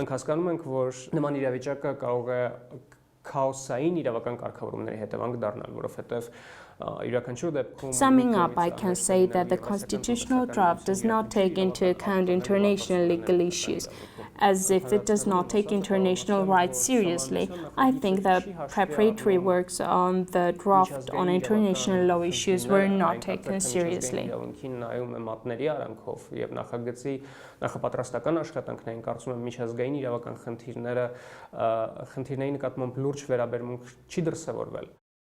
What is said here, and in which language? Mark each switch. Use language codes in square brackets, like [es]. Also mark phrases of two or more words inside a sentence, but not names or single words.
[en] Summing up, I can say that the constitutional draft does not take into account international legal issues, as if it does not take international rights seriously. I think the preparatory works on the draft on international law issues were not taken seriously. [hy] Նախապատրաստական աշխատանքներին կարծում եմ միջազգային իրավական խնդիրների նկատմամբ լուրջ վերաբերմունք չի դրսևորվել։